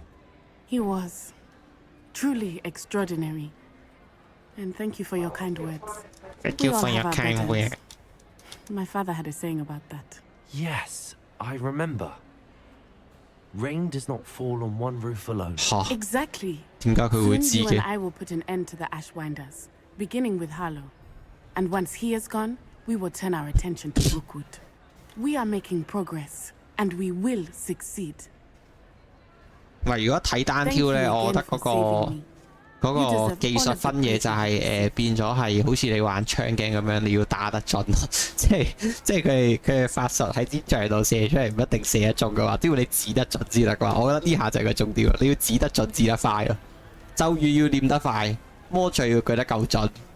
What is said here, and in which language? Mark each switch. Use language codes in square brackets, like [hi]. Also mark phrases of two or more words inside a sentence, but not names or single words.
[en] He was truly extraordinary. And thank you for your kind words. Thank We you all for have your our kind burdens. word. My father had a saying about that. Yes, I remember. Rain does not fall on one roof alone. 嚇 Exactly. [yue] 點解佢會 [en] Soon [yue] 知 [en] you and [yue] 嘅？ [en] I will put an end to the Ashwinders, beginning with Harlow. And once he is gone, we will turn our attention to Brookwood. We are making progress, and we will succeed. [yue] 喂，如果睇單挑咧，我覺得嗰個技術分野就係變咗係好似你玩槍鏡咁樣，你要打得準，即係佢嘅法術喺支杖度射出嚟唔一定射得中嘅話，只要你指得準先得嘅話，我覺得呢下就係個重點，你要指得準、指得快咯，咒語要念得快，魔杖要舉得夠準。